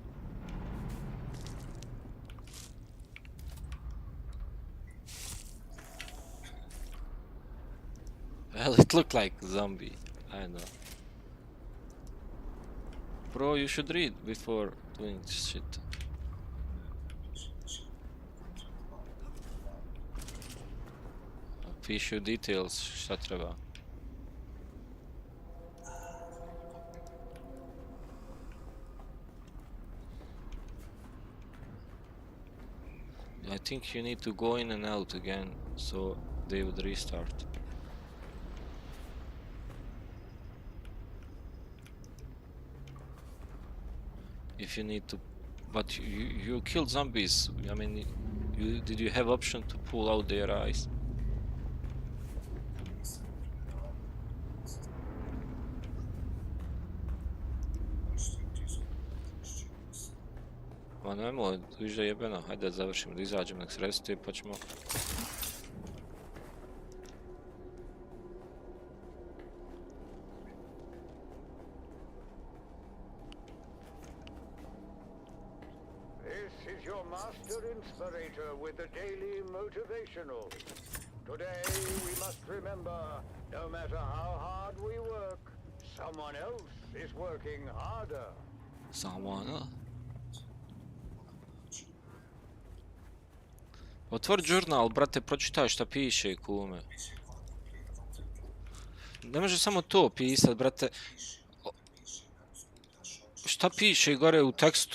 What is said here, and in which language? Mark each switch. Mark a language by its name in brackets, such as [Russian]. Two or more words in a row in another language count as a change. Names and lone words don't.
[English] Well, it looked like zombie. I know. Bro, you should read before doing shit. [Bosnian] Pišu details, šta treba. [English] I think you need to go in and out again, so they would restart. If you need to, but you killed zombies. I mean, did you have option to pull out their eyes? [Bosnian] Ma nemoj, više jebeno, hajde da završimo, da izađemo, nek se resetuje pa ćemo... [English] This is your master inspirator with the daily motivational. Today we must remember, no matter how hard we work, someone else is working harder. Someone else? [Bosnian] Otvori žurnal, brate, pročitaj šta piše, kume. Ne može samo to pisat, brate. Šta piše gore u tekstu?